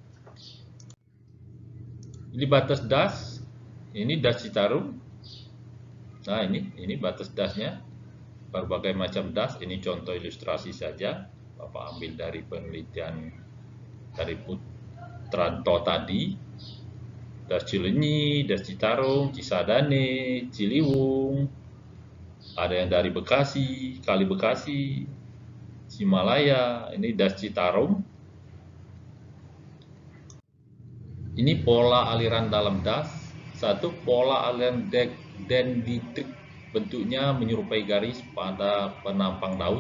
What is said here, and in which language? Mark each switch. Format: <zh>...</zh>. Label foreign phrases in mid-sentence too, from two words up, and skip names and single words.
<id>Ini batas das, ini das Citarum. Nah, ini batas dasnya, berbagai macam das. Ini contoh ilustrasi saja. Bapak ambil dari penelitian dari Putranto tadi. Das Cileunyi, das Citarum, Cisadane, Ciliwung, ada yang dari Bekasi, Kali Bekasi, Himalaya. Ini das Citarum. Ini pola aliran dalam das. Satu, pola aliran dendritrik, bentuknya menyerupai garis pada penampang daun.</id>